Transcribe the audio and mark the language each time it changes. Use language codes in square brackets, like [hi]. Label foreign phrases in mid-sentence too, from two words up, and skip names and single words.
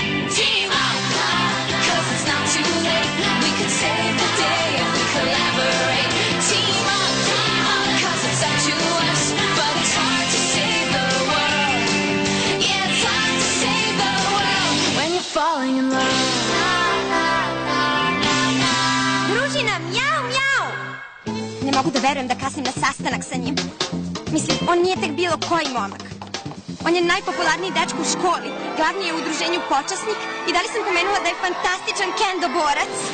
[en] Team up, 'cause it's not too late. We could save the day if we collaborate. Team up, 'cause it's up to us, but it's hard to save the world. Yeah, it's hard to save the world when you're falling in love. [sr] Ružina, mjau, mjau! Ne mogu da verujem da kasnim na sastanak sa njim. Mislim, on nije tek bilo koji momak. On je najpopularniji dečko u školi, glavni je u udruženju počasnik i da li sam pomenula da je fantastičan kendo borac?